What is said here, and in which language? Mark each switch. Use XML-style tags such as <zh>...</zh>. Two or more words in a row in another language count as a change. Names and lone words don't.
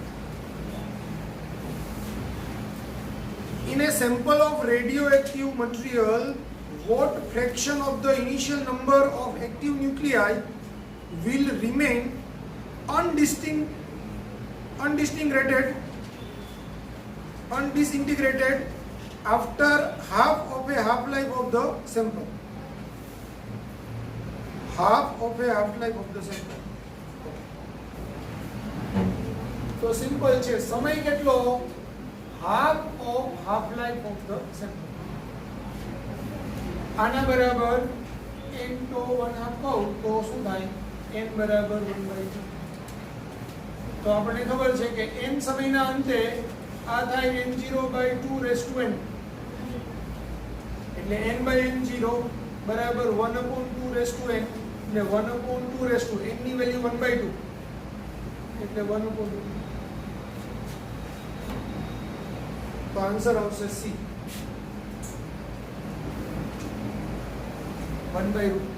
<en>In a sample of radioactive material, what fraction of the initial number of active nuclei will remain undisintegrated after half of a half-life of the sample? Half of a half-life of the sample.</en> <gu>તો સિમ્પલ છે, સમય કેટલો?</gu> <en>half of half-life of the sample.</en> <gu>આના બરાબર n to 1/2 કહું તો શું થાય? n બરાબર 1/2. તો આપણને ખબર છે કે n સમયના અંતે આ થાય</gu> <en>n0/2 raised to n,</en> <gu>એટલે n/n0 બરાબર</gu> <en>1/2 raised to n,</en> <gu>એટલે</gu> <en>1/2 raised to n</en> <gu>ની વેલ્યુ 1/2 એટલે 1/2. તો આન્સર આવશે C, 1/2.</gu>